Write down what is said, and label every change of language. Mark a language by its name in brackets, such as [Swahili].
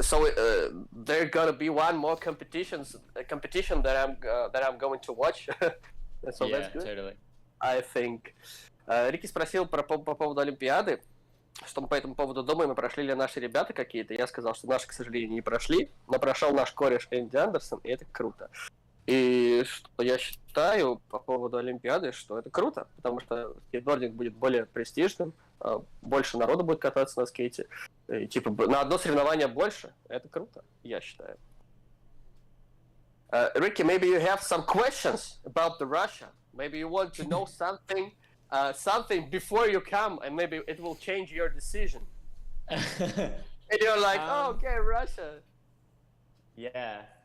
[English] So there gonna be one more competition that I'm going to watch. So that's good. Totally. I think. [Russian] Рики спросил по поводу Олимпиады, что мы по этому поводу думаем, и прошли ли наши ребята какие-то. Я сказал, что наши, к сожалению, не прошли, но прошел наш кореш Энди Андерсон, и это круто. И что я считаю по поводу Олимпиады, что это круто, потому что скейтбординг будет более престижным, больше народу будет кататься на скейте, и, типа на одно соревнование больше. Это круто, я считаю. [English] Ricky, maybe you have some questions about the Russia. Maybe you want to know something before you come, and maybe it will change your decision. And you're like, oh, okay, Russia. Yeah.